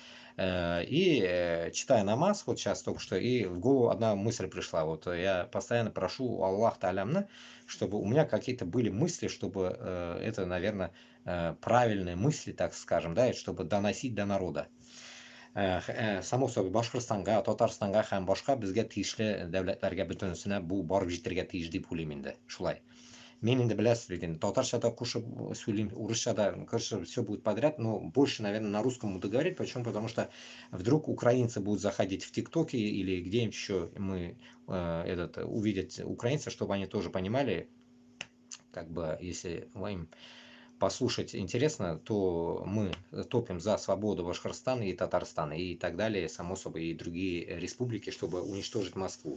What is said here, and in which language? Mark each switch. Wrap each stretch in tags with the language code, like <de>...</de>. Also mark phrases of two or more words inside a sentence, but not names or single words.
<ru>И читая намаз, вот сейчас только что, и в голову одна мысль пришла. Вот я постоянно прошу у Аллаха Алямна, чтобы у меня какие-то были мысли, чтобы это, наверное, правильные мысли, так скажем, да, чтобы доносить до народа. Само собой,</ru> <tt>Башқұртстанға, Татарстанға һәм башқа бізге тиешлі дәүләтләргә бөтенесенә бу барып җитәргә тиеш дип уйлыйм инде. Шулай. Мен инде беләсез бит инде, татарчада кушып сөйлим, урысчада,</tt> <ru>короче, все будет подряд, но больше, наверное, на русском буду говорить. Почему? Потому что вдруг украинцы будут заходить в ТикТоке или где-нибудь еще мы увидят украинцев, чтобы они тоже понимали, как бы, если им послушать интересно, то мы топим за свободу Башкортостана и Татарстана и так далее, само собой, и другие республики, чтобы уничтожить Москву.</ru>